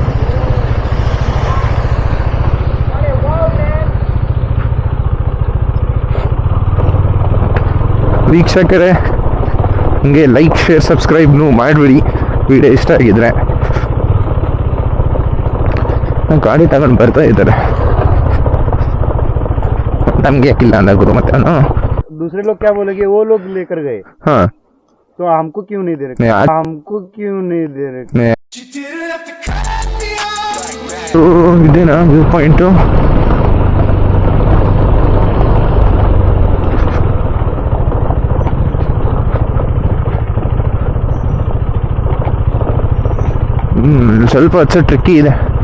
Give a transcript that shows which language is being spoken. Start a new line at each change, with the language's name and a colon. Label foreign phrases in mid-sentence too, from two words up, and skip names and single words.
Kannada: ವೀಕ್ಷಕರೇ, ಹಂಗೆ
English: like share subscribe
Kannada: ಮಾಡಿಬಿಡಿ ವಿಡಿಯೋ ಇಷ್ಟ ಆಗಿದ್ರೆ. ಗಾಡಿ ತಗೊಂಡು ಬರ್ತಾ ಇದ್ದಾರೆ, ನಮ್ಗೆ ಯಾಕಿಲ್ಲ ಅಂದ ಗುರು ಮತ್ತೆ ಅವನು.
Hindi: दूसरे लोग क्या बोलेंगे, वो लोग लेकर गए ಹಾಂ तो हमको क्यों नहीं दे रहे? नहीं, आज- हमको क्यों नहीं दे रहे?
Kannada: ಇದೇನಾ
English: view point?
Kannada: ಸ್ವಲ್ಪ ಹಚ್ಚ ಟ್ರಿಕ್ಕಿ ಇದೆ.